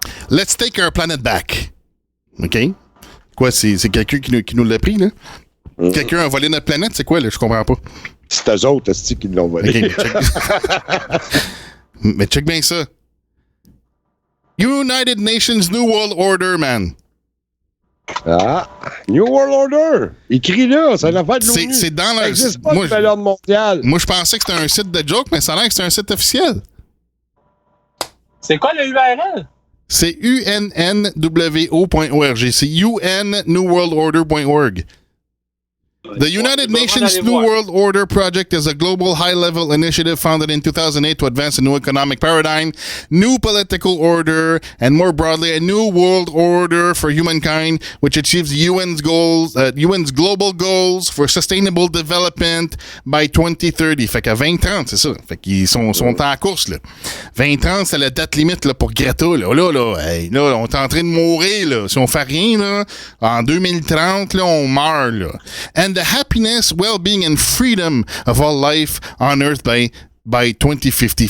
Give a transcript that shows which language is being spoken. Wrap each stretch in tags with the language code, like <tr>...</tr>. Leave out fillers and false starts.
<en>Let's take our planet back. OK?</en> <fr>Quoi, c'est quelqu'un qui nous l'a pris, là? Quelqu'un a volé notre planète? C'est quoi, là? Je comprends pas. C'est eux autres, qui l'ont volé. Okay, mais check bien ça.</fr> <en>United Nations New World Order, man. Ah, New World Order.</en> <fr>Écrit là, c'est l'affaire de l'ONU. C'est dans ça n'existe pas, le nouvel ordre mondial. Moi, je pensais que c'était un site de joke, mais ça a l'air que c'est un site officiel. C'est quoi le URL? C'est UNNWO.org. C'est UNNewWorldOrder.org.</fr> <en>The United Nations New World Order Project is a global high-level initiative founded in 2008 to advance a new economic paradigm, new political order, and more broadly, a new world order for humankind, which achieves the UN's global goals for sustainable development by 2030.</en> <fr>Fait qu'à 2030, c'est ça. Fait qu'ils sont en course, là. 2030, c'est la date limite, là, pour Greta, là. Là, on est en train de mourir, là. Si on fait rien, là, en 2030, là, on meurt, là.</fr> <en>And the happiness, well-being and freedom of all life on Earth by 2050.</en>